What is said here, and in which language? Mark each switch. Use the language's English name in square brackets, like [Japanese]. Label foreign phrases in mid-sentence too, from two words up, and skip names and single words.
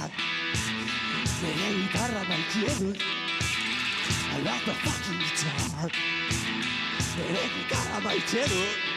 [Basque] Nere gitarra maite dut, [English] I love the fucking guitar. [Basque] Nere gitarra maite dut.